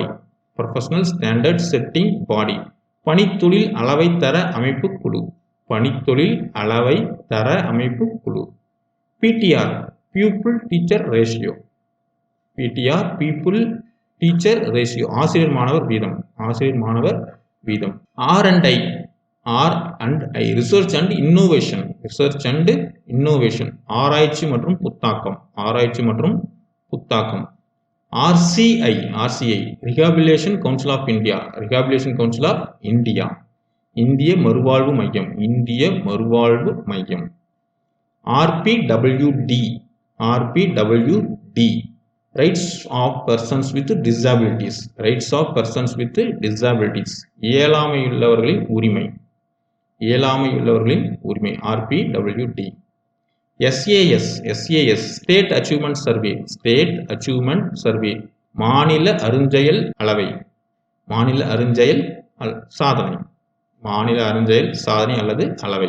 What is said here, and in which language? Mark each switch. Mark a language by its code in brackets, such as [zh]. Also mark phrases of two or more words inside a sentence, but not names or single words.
[en] professional standard setting body [ta] பணித்தொழில் அளவை தர அமைப்பு குழு. பணித்தொழில் அளவை தர அமைப்பு குழு. [en] PTR pupil teacher ratio. PTR pupil teacher ratio [ta] ஆசிரியர் மாணவர் வீதம். ஆசிரியர் மாணவர் வீதம். [en] R&I research and innovation. research and innovation [ta] ஆராய்ச்சி மற்றும் புத்தாக்கம். ஆராய்ச்சி மற்றும் புத்தாக்கம். [en] RCI rehabilitation council of India. rehabilitation council of India [ta] இந்திய மறுவாழ்வு மையம். இந்திய மறுவாழ்வு மையம். [en] RPWD rights of persons with disabilities. rights of persons with disabilities [ta] இயலாமையுள்ளவர்களின் உரிமை. இயலாமையுள்ளவர்களின் உரிமை. RPWD. [en] SAS state achievement survey. state achievement survey [ta] மாநில அருஞ்செயல் அளவை. மாநில அருஞ்செயல் சாதனை. மாநில அருஞ்செயல் சாதனை அல்லது அளவை.